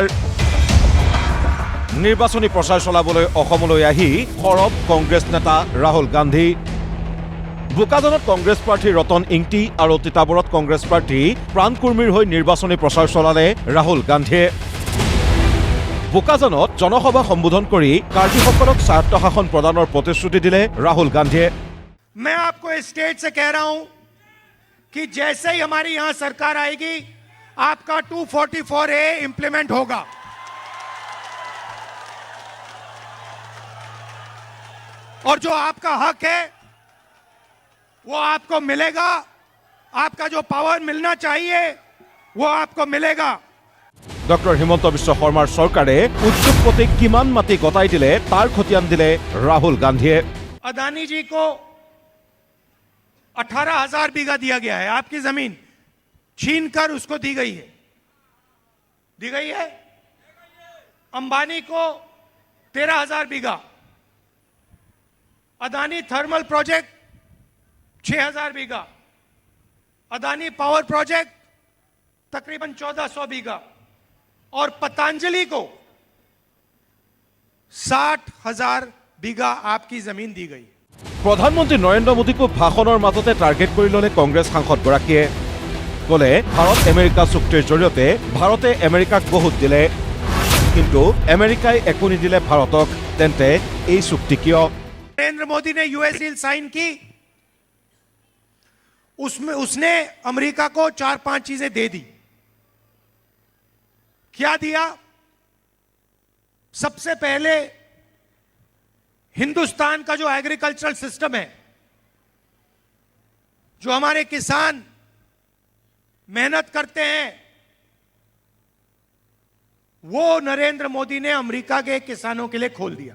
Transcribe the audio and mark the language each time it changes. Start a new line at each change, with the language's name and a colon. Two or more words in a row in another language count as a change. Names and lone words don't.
Assamese: নিৰ্বাচনী প্ৰচাৰ চলাবলৈ অসমলৈ আহি সৰব কংগ্ৰেছ নেতা ৰাহুল গান্ধী। বোকাজানত কংগ্ৰেছ প্ৰাৰ্থী ৰতন ইংতি আৰু তিতাবৰত কংগ্ৰেছ প্ৰাৰ্থী প্ৰাণ কুৰ্মীৰ হৈ নিৰ্বাচনী প্ৰচাৰ চলালে ৰাহুল গান্ধীয়ে। বোকাজানত জনসভা সম্বোধন কৰি কাৰ্যকৰ্তাসকলক স্বায়ত্তশাসন প্ৰদানৰ প্ৰতিশ্ৰুতি দিলে ৰাহুল গান্ধীয়ে।
Hindi: मैं आपको इस स्टेज से कह रहा हूं कि जैसे ही हमारी यहां सरकार आएगी आपका 244A इंप्लीमेंट होगा। और जो आपका हक है वो आपको मिलेगा। आपका जो पावर मिलना चाहिए वो आपको मिलेगा।
Assamese: ডক্টৰ হিমন্ত বিশ্ব শৰ্মাৰ চৰকাৰে উদ্যোগপতি কিমান মাটি গতাই দিলে তাৰ খতিয়ান দিলে ৰাহুল গান্ধীয়ে।
Hindi: अदानी जी को 18,000 बीघा दिया गया है। आपकी जमीन छीनकर उसको दी गई है। अंबानी को 13,000 बीघा। अदानी थर्मल प्रोजेक्ट 6,000 बीघा। अदानी पावर प्रोजेक्ट तकरीबन 1,400 बीघा। और पतंजलि को 60,000 बीघा आपकी जमीन दी गई।
Assamese: প্ৰধানমন্ত্ৰী নৰেন্দ্ৰ মোদীকো ভাষণৰ মাজতে টাৰ্গেট কৰি ল'লে কংগ্ৰেছ সাংসদগৰাকীয়ে। ক'লে ভাৰত আমেৰিকা চুক্তিৰ জৰিয়তে ভাৰতে আমেৰিকাক বহুত দিলে, কিন্তু আমেৰিকাই একো নিদিলে ভাৰতক। তেন্তে এই চুক্তি কিয়?
Hindi: नरेंद्र मोदी ने
English: US deal sign
Hindi: की, उसने अमेरिका को 4-5 चीजें दे दी। क्या दिया? सबसे पहले हिंदुस्तान का जो
English: agricultural system
Hindi: है, जो हमारे किसान मेहनत करते हैं, वो नरेंद्र मोदी ने अमेरिका के किसानों के लिए खोल दिया।